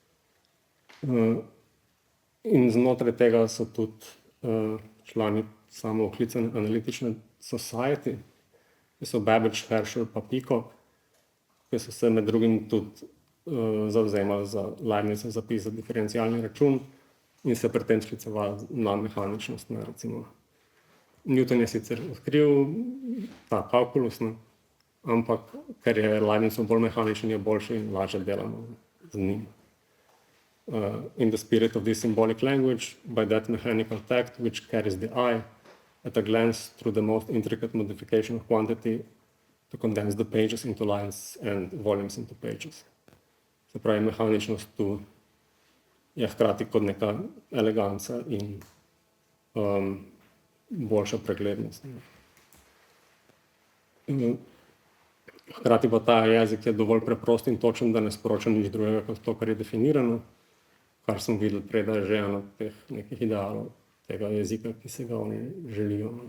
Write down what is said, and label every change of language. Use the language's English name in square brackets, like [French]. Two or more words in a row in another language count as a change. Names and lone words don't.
[Slovenian] In znotraj tega so tudi člani samooklicane analitične society, ki so Babbage, Herschel pa Peacock, ki so se med drugim tudi zavzemali za Leibnizov zapis za diferencialni račun in se pri tem sklicevali na mehaničnost. Ne, recimo. Newton je sicer odkril ta kalkulus, ne, ampak ker je Leibnizov bolj mehaničen, je boljši in lažje delamo z njim. [English] In the spirit of this symbolic language, by that mechanical tact which carries the eye, at a glance through the most intricate modification of quantity, to condense the pages into lines and volumes into pages. [Slovenian] Se pravi, mehaničnost tu je hkrati kot neka eleganca in boljša preglednost. Hkrati pa ta jezik je dovolj preprost in točen, da ne sporoča nič drugega kot to, kar je definirano, kar smo videli prej, da je že eno od teh nekih idealov tega jezika, ki se ga oni želijo.